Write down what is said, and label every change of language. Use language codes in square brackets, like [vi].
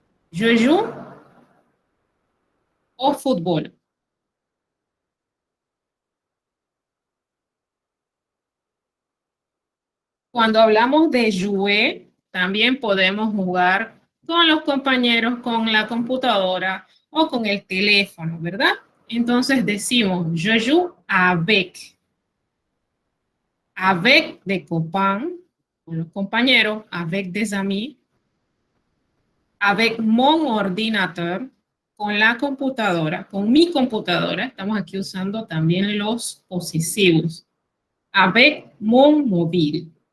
[fr] Je joue au fútbol. [es] Cuando hablamos de jouer, también podemos jugar con los compañeros, con la computadora o con el teléfono, ¿verdad? Entonces decimos, [fr] je joue avec. Avec des copains, [es] con los compañeros, [fr] avec des amis. Avec mon ordinateur, [es] con la computadora, con mi computadora. Estamos aquí usando también los posesivos. [fr] avec mon mobile.